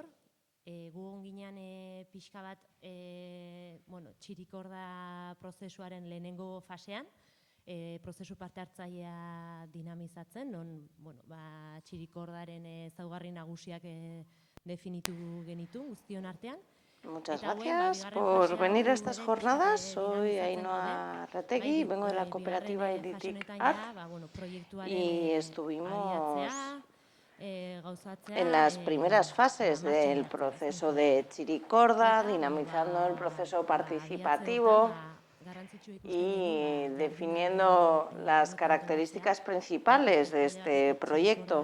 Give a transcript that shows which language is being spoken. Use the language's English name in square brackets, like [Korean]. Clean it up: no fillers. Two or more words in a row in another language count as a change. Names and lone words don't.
[Basque] Gu onginean pixka bat txirikorda prozesuaren lehenengo fasean, prozesu parte hartzailea dinamizatzen, non txirikordaren ezaugarri nagusiak definitu genitu guztion artean. [Spanish] Muchas gracias por venir a estas jornadas. Soy Ainhoa Arretegi, vengo de la cooperativa Iritikat y estuvimos en las primeras fases del proceso de Chirikorda, dinamizando el proceso participativo y definiendo las características principales de este proyecto.